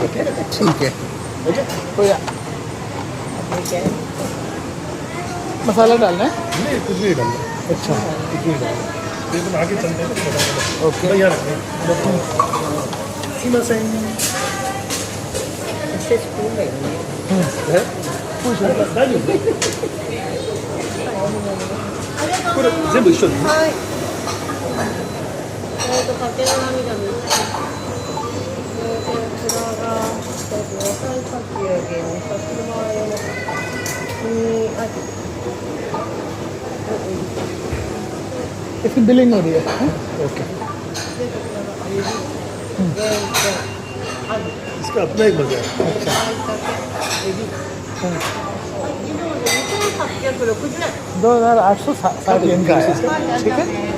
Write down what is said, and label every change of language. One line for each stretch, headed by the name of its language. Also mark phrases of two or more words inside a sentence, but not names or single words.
Hindi: ठीक है। तो या मसाला डालना है? नहीं कुछ नहीं डालना, अच्छा कुछ नहीं डालना। ये तुम आगे चलते हैं तो ओके। यहाँ रखते हैं। सीमा से है पूछ लो।
Japanese: これ全部一緒ですね。はい。かけの涙みたい。こちらが野菜かき揚げのさつまいも味。
Hindi: इसकी बिलिंग हो रही है। ओके। इसका अपना एक मजा है। अच्छा 2860 येन का है, ठीक है।